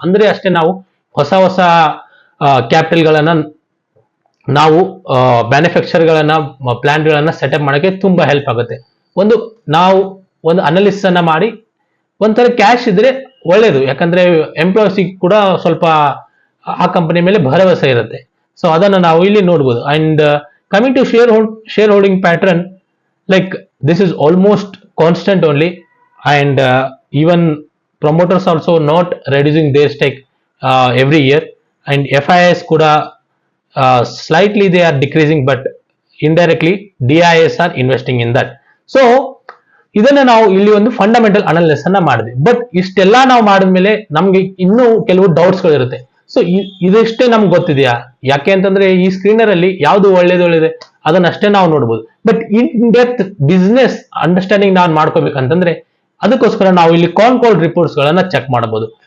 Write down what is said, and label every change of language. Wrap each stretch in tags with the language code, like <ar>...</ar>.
<kn>ಅಂದ್ರೆ ಅಷ್ಟೇ ನಾವು ಹೊಸ ಕ್ಯಾಪಿಟಲ್ ಗಳನ್ನ, ನಾವು ಮ್ಯಾನುಫ್ಯಾಕ್ಚರ್ ಗಳನ್ನ, ಪ್ಲಾಂಟ್ ಗಳನ್ನ ಸೆಟಪ್ ಮಾಡಕ್ಕೆ ತುಂಬಾ ಹೆಲ್ಪ್ ಆಗುತ್ತೆ. ನಾವು ಒಂದು ಅನಾಲಿಸಿಸ್ ಅನ್ನ ಮಾಡಿ ಒಂಥರ ಕ್ಯಾಶ್ ಇದ್ರೆ ಒಳ್ಳೇದು. ಯಾಕಂದ್ರೆ ಎಂಪ್ಲಾಯ್ಸ್ ಕೂಡ ಸ್ವಲ್ಪ ಆ ಕಂಪನಿ ಮೇಲೆ ಭರವಸೆ ಇರುತ್ತೆ. ಸೊ ಅದನ್ನ ನಾವು ಇಲ್ಲಿ ನೋಡ್ಬೋದು.</kn> <en>And coming to shareholding pattern, like this is almost constant only, and even promoters also not reducing their stake every year, and FIS kuda slightly they are decreasing, but indirectly DIS are investing in that.</en> <kn>So ಇದನ್ನ ನಾವು ಇಲ್ಲಿ ಒಂದು fundamental analysis ಅನ್ನ ಮಾಡಿದ್ವಿ. But ಇಷ್ಟೆಲ್ಲ ನಾವು ಮಾಡಿದ್ಮೇಲೆ ನಮ್ಗೆ ಇನ್ನೂ ಕೆಲವು ಡೌಟ್ಸ್ ಗಳಿರುತ್ತೆ. ಸೊ ಇದಿಷ್ಟೇ ನಮ್ಗೆ ಗೊತ್ತಿದೆಯಾ? ಯಾಕೆ ಅಂತಂದ್ರೆ ಈ ಸ್ಕ್ರೀನರ್ ಅಲ್ಲಿ ಯಾವ್ದು ಒಳ್ಳೇದಿದೆ ಅದನ್ನಷ್ಟೇ ನಾವು ನೋಡ್ಬೋದು.</kn> <en>but in depth business understanding</en> <kn>ನಾವು ಮಾಡ್ಕೋಬೇಕಂತಂದ್ರೆ ಅದಕ್ಕೋಸ್ಕರ ನಾವು ಇಲ್ಲಿ ಕಾಲ್ ರಿಪೋರ್ಟ್ಸ್ ಗಳನ್ನ ಚೆಕ್ ಮಾಡಬಹುದು.</kn>